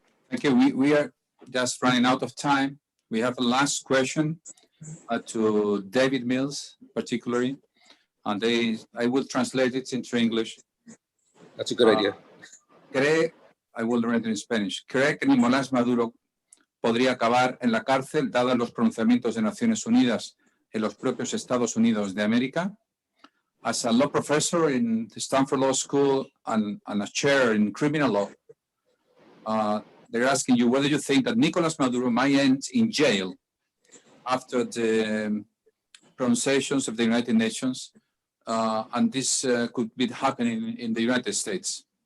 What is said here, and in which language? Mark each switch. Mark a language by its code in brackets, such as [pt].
[en] Thank you. We are just running out of time. We have a last question to David Mills, particularly, and I will translate it into English. That's a good idea. I will read it in Spanish. [es] ¿Cree que Nicolás Maduro podría acabar en la cárcel, dados los pronunciamientos de Naciones Unidas en los propios Estados Unidos de América? [en] As a law professor in the Stanford Law School and a chair in criminal law, they're asking you whether you think that Nicolás Maduro might end in jail after the pronunciations of the United Nations, and this could be happening in the United States.